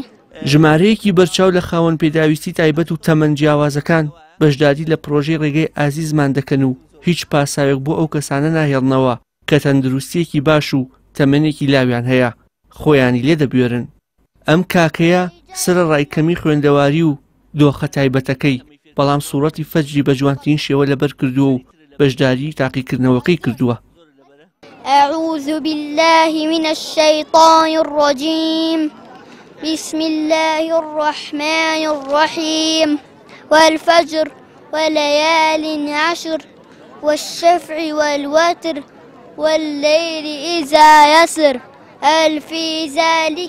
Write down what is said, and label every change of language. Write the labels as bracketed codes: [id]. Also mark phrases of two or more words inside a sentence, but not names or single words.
[ckb] ژمارەیەکی بەرچاو لە خاوەن پێداویستی تایبەت و تەمەن جیاوازەکان بەشداری لە پرۆژەی ڕێگەی ئازیزمان دەکەن و هیچ پاساوێک بۆ ئەو کەسانە ناهێڵنەوە کە تەندروستیەکی باش و تەمەنێکی لاویان هەیە خۆیانی لێ دەبوێرن. ئەم کاکەیە سرە ڕایکەمی خوێندەواری و دۆخە تایبەتەکەی، بەڵام سوورەتی فەجری بە جوانترین شێوە لەبەر کردووە و بەشداری تاقیکردنەوەکەی کردووە. [ar] أعوذ بالله من الشيطان الرجيم. بسم الله الرحمن الرحيم. والفجر وليال عشر والشفع والوتر والليل إذا يسر هل في ذلك